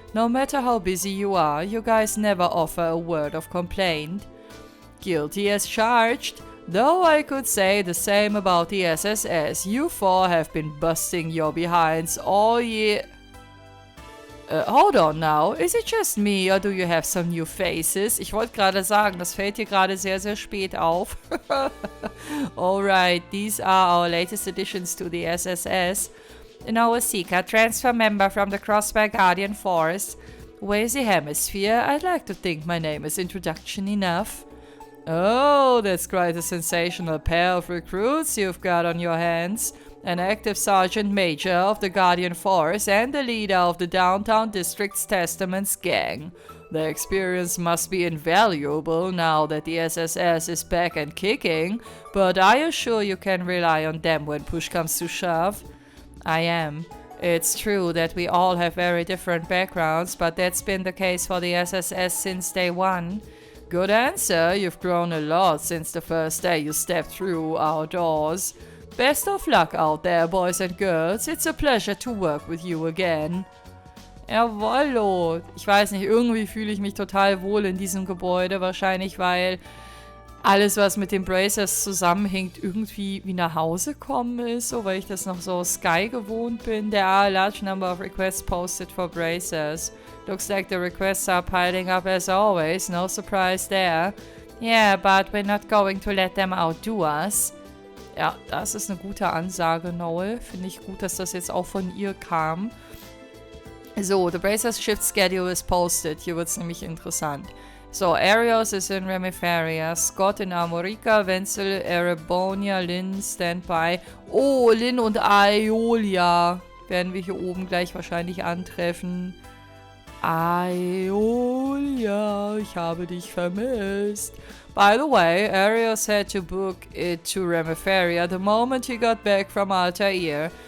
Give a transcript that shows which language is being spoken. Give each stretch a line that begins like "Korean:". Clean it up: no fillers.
English: No matter how busy you are, you guys never offer a word of complaint. Guilty as charged. Though I could say the same about the SSS, you four have been busting your behinds all year. Hold on now, is it just me or do you have some new faces?
German: Ich wollte gerade sagen, das fällt hier gerade sehr, sehr spät auf.
English: Alright, these are our latest additions to the SSS. Noah Seeker, transfer member from the Crossbar Guardian Force. Wazy Hemisphere, I'd like to think my name is introduction enough. Oh, that's quite a sensational pair of recruits you've got on your hands. An active Sergeant Major of the Guardian Force and the leader of the Downtown District's Testaments gang. Their experience must be invaluable now that the SSS is back and kicking, but are you sure you can rely on them when push comes to shove? I am. It's true that we all have very different backgrounds, but that's been the case for the SSS since day one. Good answer, you've grown a lot since the first day you stepped through our doors. Best of luck out there, boys and girls. It's a pleasure to work with you again.
German: Jawollo. Ich weiß nicht, irgendwie fühle ich mich total wohl in diesem Gebäude. Wahrscheinlich, weil alles, was mit den Bracers zusammenhängt, irgendwie wie nach Hause kommen ist. So, weil ich das noch so Sky gewohnt bin.
English: There are a large number of requests posted for Bracers. Looks like the requests are piling up as always. No surprise there. Yeah, but we're not going to let them outdo us.
German: Ja, das ist eine gute Ansage, Noel. Finde ich gut, dass das jetzt auch von ihr kam.
English: So, the Bracers Shift Schedule is posted.
German: Hier wird es nämlich interessant. So, Arios ist in Remiferia, Scott in Armorica, Wenzel, Erebonia, Lynn, Standby. Oh, Lynn und Aeolia werden wir hier oben gleich wahrscheinlich antreffen. Aeolia, ich habe dich vermisst.
English: By the way, Arios had to book it to Remiferia the moment he got back from Altair.